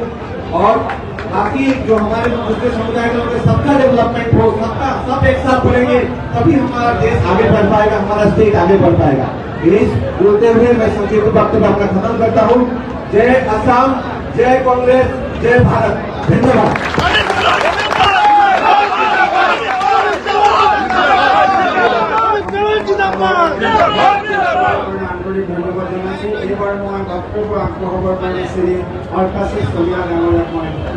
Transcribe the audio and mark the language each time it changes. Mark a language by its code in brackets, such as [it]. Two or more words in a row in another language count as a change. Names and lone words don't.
[hi] और बाकी जो हमारे दूसरे समुदाय के लोग सबका डेवलपमेंट हो, सब एक साथ बढ़ेंगे, तभी हमारा देश आगे बढ़ पाएगा, हमारा स्टेट आगे बढ़ पाएगा। यही बोलते हुए मैं संक्षिप्त वक्तव्य अपना खत्म करता हूँ। जय असम, जय कांग्रेस, जय भारत। [as] धन्यवाद। ধন্যবাদ জনাইছোঁ। এইবাৰ মই বক্তব্য আগবঢ়াবৰ কাৰণে শ্ৰী আৰকাশে চলিহা ডাঙৰীয়াক মই